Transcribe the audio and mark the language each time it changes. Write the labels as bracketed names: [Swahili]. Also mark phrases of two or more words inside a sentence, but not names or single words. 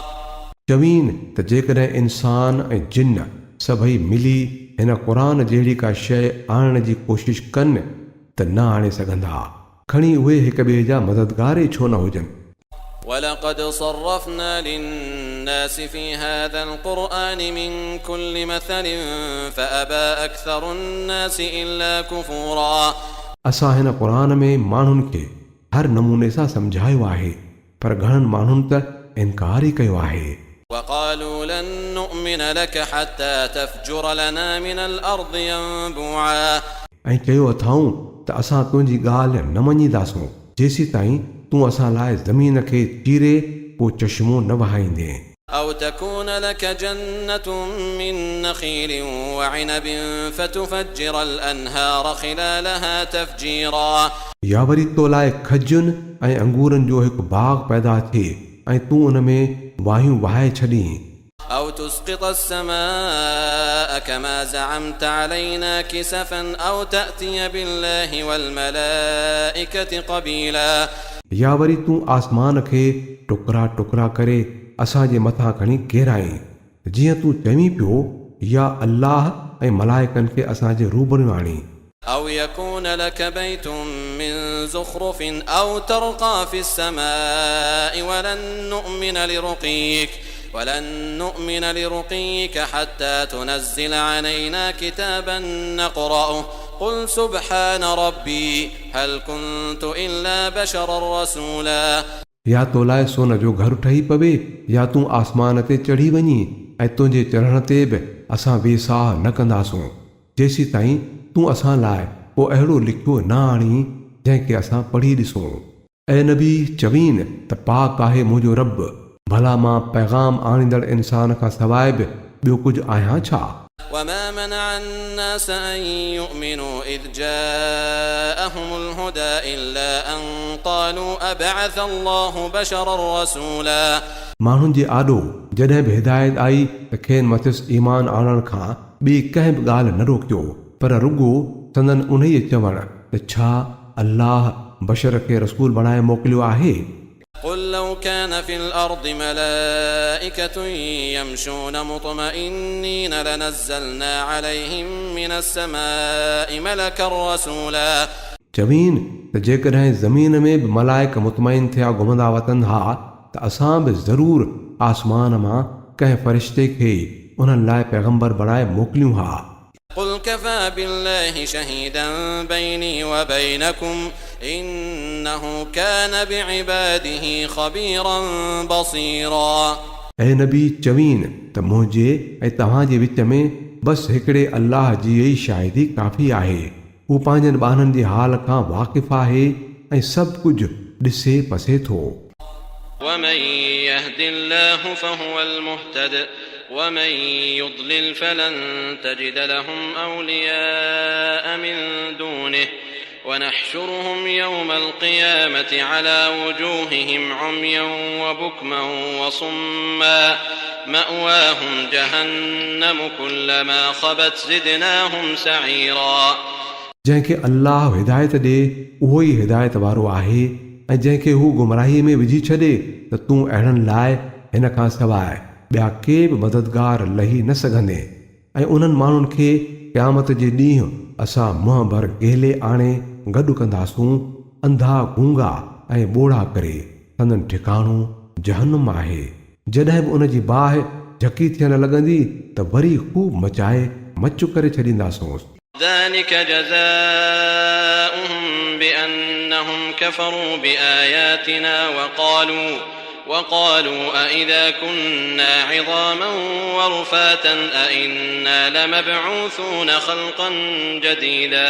[Sindhi] चवीन त जेकॾहिं इंसान ऐं जिन सभई मिली हिन क़ुरान जहिड़ी का शइ आणण जी कोशिश कनि त न आणे सघंदा, खणी उहे हिक ॿिए जा मददगार ई छो न हुजनि। [Arabic] ولقد صرفنا للناس في هذا القرآن من كل مثل فأبى أكثر الناس إلا كفورا। [Sindhi] असां हिन क़ुरान में माण्हुनि खे हर नमूने सां सम्झायो आहे, पर घणनि माण्हुनि त इनकार ई कयो आहे। [Arabic] وقالوا لن نؤمن لك حتى تفجر لنا من الأرض ينبوعا। [Sindhi] ऐं चयो अथऊं त असां तुंहिंजी ॻाल्हि न मञीदासूं जेसीं ताईं तूं असां लाइ ज़मीन खे चीरे को चश्मो न वहाईंदे। [Arabic] أو تكون لك جنة من نخيل وعنب فتفجر الأنهار خلالها تفجيرا। [Sindhi] या वरी तो लाइ खजुनि ऐं अंगूरनि जो हिकु बाग़ पैदा थिए ऐं तूं उन में वाहियूं वहाए छॾीं। [Arabic] أو تسقط السماء كما زعمت علينا كسفا أو تأتي بالله والملائكة قبيلا। [Sindhi] या वरी तूं आसमान खे टुकड़ा टुकड़ा करे असांजे मथां खणी केराई जीअं तूं चवीं पियो, या अल्लाह ऐं मलाइकनि खे असांजे रूबरू आणी। [Arabic] أو يكون لك بيت من زخرف أو ترقى في السماء ولن نؤمن لرقيك حتى تنزل علينا كتابا نقرأه قل سبحان ربي هل كنت إلا بشرا رسولا। [Sindhi] या तो लाइ सोन जो घर ठही पवे, या तूं आसमान ते चढ़ी वञी ऐं तुंहिंजे चढ़ण ते बि असां वेसाह न कंदासूं जेसीं ताईं तूं असां लाइ को अहिड़ो लिखियो न आणी जंहिंखे असां पढ़ी ॾिसूं। ऐं नबी चवीन त पाक आहे मुंहिंजो रब, भला मां पैगाम आणींदड़ इंसान खां सवाइ बि ॿियो कुझु आहियां छा। [Arabic] وما منع الناس أن يؤمنوا إذ جاءهم الهدى إلا أن قالوا أبعث الله بشرا رسولا। [Sindhi] माण्हुनि जे आॾो जॾहिं बि हिदायत आई त खेनि मथिस ईमान आणण खां ॿी कंहिं बि ॻाल्हि न रोकियो, पर रुॻो संदन उन्हीअ चवण त छा अल्लाह बशर खे रसूल बणाए मोकिलियो आहे। [Arabic] قل لو كان في الأرض ملائكة يمشون مطمئنين لنزلنا عليهم من السماء ملكا رسولا। [Sindhi] चवीन त जेकॾहिं ज़मीन में बि मलाइक मुतमइन थिया घुमंदा वतन हा त असां बि ज़रूरु आसमान मां कंहिं फ़रिश्ते खे उन्हनि लाइ पैगंबर बणाए मोकिलियूं हा। [Arabic] قل كفى بالله شهيدا بيني وبينكم إنه كان بعباده خبيرا بصيرا। [Sindhi] ऐं नबी चवीन त मुंहिंजे ऐं तव्हांजे विच में बसि हिकिड़े अल्लाह जी ई शाहिदी काफ़ी आहे। हू पंहिंजनि ॿारनि जे हाल खां वाक़िफ़ आहे ऐं सभु कुझु ॾिसे पसे थो। [Arabic] ومن يهد الله فهو المهتد ومن يضلل فلن تجد لهم أولياء من دونه ونحشرهم يوم القيامة على وجوههم عميا وبكما وصما مأواهم جهنم كلما خبت زدناهم سعيرا। [Sindhi] जंहिंखे अल्लाह हिदायत ॾे उहो ई हिदायत वारो आहे ऐं जंहिंखे हू गुमराही में विझी छॾे त तूं अहिड़नि लाइ हिन खां सवाइ ॿिया के बि मददगार लही न सघंदे। ऐं उन्हनि माण्हुनि खे क़यामत जे ॾींहुं असां मुंहं भर गेले आणे गॾु कंदासूं, अंधा गूंगा ऐं ॿोड़ा करे। संदन ठिकाणो जहन्नुम आहे। जॾहिं बि उन जी बाहि झकी थियण लॻंदी त वरी खूब मचाए मचु करे छॾींदासूं। [Arabic] ذلك جزاؤهم بأنهم كفروا بآياتنا وقالوا أإذا كنا عظاما ورفاتا أإنا لمبعوثون خلقا جديدا।